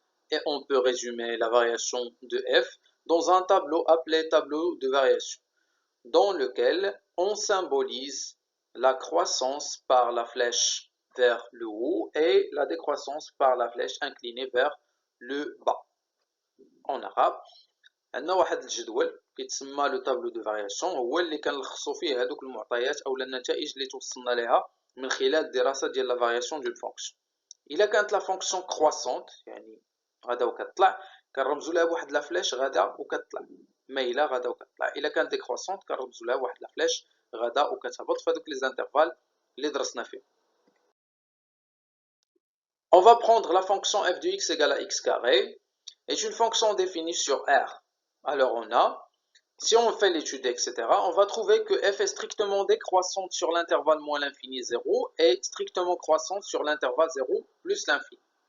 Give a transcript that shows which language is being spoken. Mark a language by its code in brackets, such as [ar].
[fr] Et on peut résumer la variation de f dans un tableau appelé tableau de variation, dans lequel on symbolise la croissance par la flèche vers le haut et la décroissance par la flèche inclinée vers le bas. En arabe, [ar] عندنا واحد الجدول كيتسمى لو طابلو دو فارياسيون، هو اللي كنلخصوا فيه هذوك المعطيات او النتائج اللي توصلنا لها من خلال الدراسه ديال لا فارياسيون ديال فونكسيون. الا كانت لا فونكسيون كرواسونت يعني غادا وكتطلع كنرمزوا لها بواحد لا فلاش غادا وكتطلع، مايله غادا وكتطلع. الا كانت ديكرواسونت كنرمزوا لها بواحد لا فلاش غادا وكتهبط في هذوك لي زانترفال اللي درسنا فيه. [fr] On va prendre la fonction f de x égale à x carré, est une fonction définie sur R. Alors on a, si on fait l'étude, etc., on va trouver que f est strictement décroissante sur l'intervalle moins l'infini 0 et strictement croissante sur l'intervalle 0 plus l'infini.